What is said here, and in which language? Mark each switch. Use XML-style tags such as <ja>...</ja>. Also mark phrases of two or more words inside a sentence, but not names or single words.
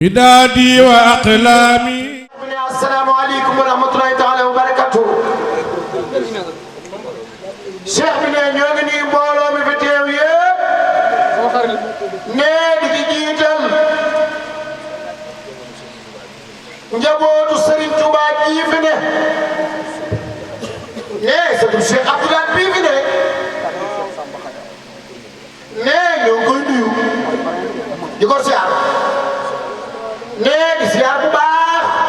<ar>بدادي وأقلامي. السلام عليكم ورحمة الله تعالى وبركاته.</ar> <wo>Cheikh bi ne ñoo ngi nii mbooloo mi fi teew yëpp nee di ci jiital njabootu Serigne Touba bii fi ne nee sëriñ Cheikh Abdoulaye bii fi ne nee ñoo ngi koy nuyu di ko siyaar nee di siyaar bu baax</wo>